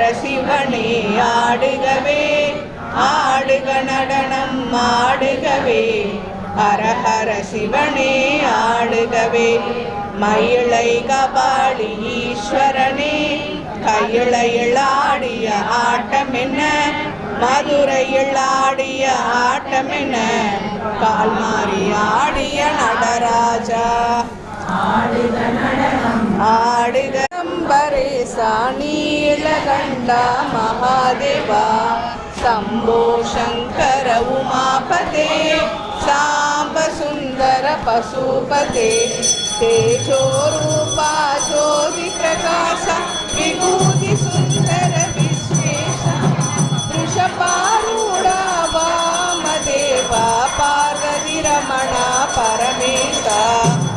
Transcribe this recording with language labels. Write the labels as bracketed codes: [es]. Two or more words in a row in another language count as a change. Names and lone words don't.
[ta] சிவனே ஆடுகவே ஆடுக நடனம் ஆடுகவே அரஹர சிவனே ஆடுகவே மயிலை கபாலி ஈஸ்வரனே கையிளையில் ஆடிய ஆட்டம் என்ன மதுரையில் ஆடிய ஆட்டம் என்ன கால் மாறி ஆடிய நடராஜா ஆடுக அம்பரேசா நீலகண்டா மகாதேவா சம்போ [sa] शंकर उमापते साम्ब सुन्दर पशुपते तेजो रूपा ज्योति प्रकाश विभूति सुंदर विश्वेश वृषभारूढ़ा वामदेवा पार्वती रमण परमेश